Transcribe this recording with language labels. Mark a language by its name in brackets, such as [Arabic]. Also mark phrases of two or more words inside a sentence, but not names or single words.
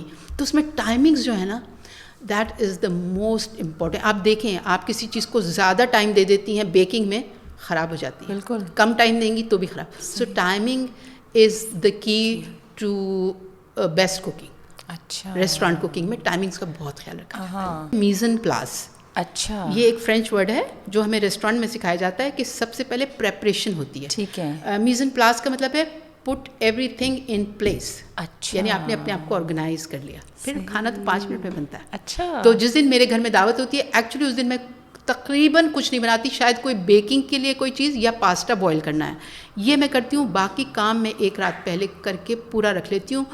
[Urdu] تو اس میں ٹائمنگز جو ہے نا [English] that is the most important. [Urdu] آپ دیکھیں آپ کسی چیز کو زیادہ ٹائم دے دیتی ہیں بیکنگ میں خراب ہو جاتی ہے, بالکل کم ٹائم دیں گی تو بھی خراب. [English] so timing is the key to best cooking. [Urdu] اچھا, [English] restaurant cooking [Urdu] میں ٹائمنگس کا بہت خیال رکھا. [French] mise en place, [Urdu] اچھا, یہ ایک [English] French word [Urdu] ہے جو ہمیں ریسٹورانٹ میں سکھایا جاتا ہے کہ سب سے پہلے پریپریشن ہوتی ہے. ٹھیک ہے. [French] mise en place [Urdu] کا مطلب ہے [English] put everything in place. [Urdu] اچھا, یعنی آپ نے اپنے آپ کو آرگنائز کر لیا. پھر کھانا تو 5 منٹ میں بنتا ہے. اچھا, تو جس دن میرے گھر میں دعوت ہوتی ہے ایکچولی اس دن میں تقریباً کچھ نہیں بناتی, شاید کوئی بیکنگ کے لیے کوئی چیز یا [English] pasta boil [Urdu] کرنا ہے یہ میں کرتی ہوں. باقی کام میں ایک رات پہلے کر کے پورا رکھ لیتی ہوں.